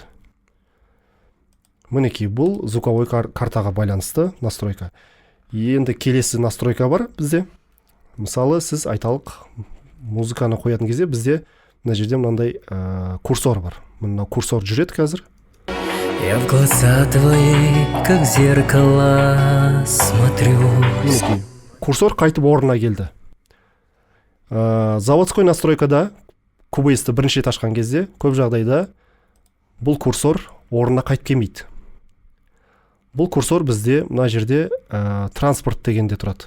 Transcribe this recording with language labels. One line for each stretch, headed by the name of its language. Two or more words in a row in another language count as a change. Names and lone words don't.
Kazakh: Мінекей, бұл
Russian: звуковой картаға
Kazakh: байланысты настройка. Енді келесі настройка бар бізде. Мысалы, сіз айталық музыканы қоятын кезде бізде мына жерде мынандай курсор бар. Мына курсор жүреді қазір.
Russian: Я в глаза твои, как зеркало, смотрю.
Kazakh: Мінекей, курсор қайтып орнына келді.
Russian: Заводской настройкада
Kazakh: Cubase-ті бірінші рет ашқан кезде көп жағдайда бұл курсор орнына қайтып келмейді. Бұл курсор бізде мына жерде транспорт дегенде тұрады.